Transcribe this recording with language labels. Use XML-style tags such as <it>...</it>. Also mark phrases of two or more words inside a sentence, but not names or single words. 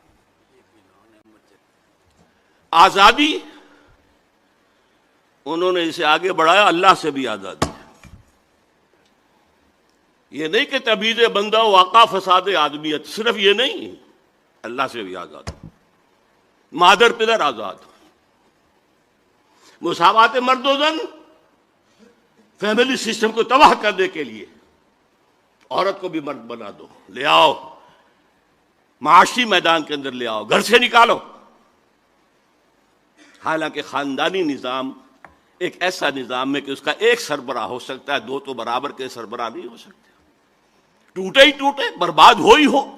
<ur>آزادی انہوں نے اسے آگے بڑھایا، اللہ سے بھی آزادی ہے۔ یہ نہیں کہ</ur> <fa>تبعیض بندہ واقع فساد آدمیت،</fa> <ur>صرف یہ نہیں، اللہ سے بھی آزاد، مادر پدر آزاد، مساوات مرد و زن،</ur> <en>family system</en> <ur>کو تباہ کرنے کے لیے عورت کو بھی مرد بنا دو، لے آؤ معاشی میدان کے اندر، لے آؤ، گھر سے نکالو۔ حالانکہ خاندانی نظام ایک ایسا نظام ہے کہ اس کا ایک سربراہ ہو سکتا ہے، دو تو برابر کے سربراہ نہیں ہو سکتے، ٹوٹے ہی ٹوٹے، برباد ہو ہی ہو۔</ur>